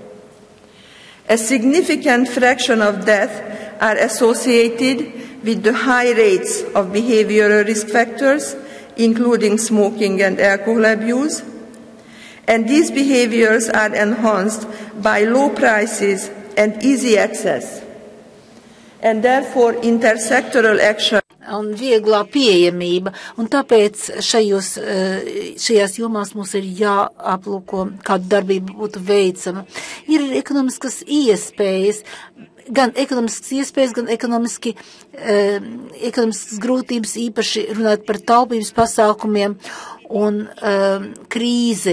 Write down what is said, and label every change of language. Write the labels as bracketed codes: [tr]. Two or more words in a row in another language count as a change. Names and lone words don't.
[en] A significant fraction of deaths are associated with the high rates of behavioral risk factors, including smoking and alcohol abuse, and these behaviors are enhanced by low prices and easy access, and therefore intersectoral action [lv] un vieglā pieejamība, un tāpēc šajās jomās mums ir jāaplūko, kāda darbība būtu veicama. Ir ekonomiskas iespējas, gan ekonomiskas grūtības, īpaši runāt par taupības pasākumiem un krīzi.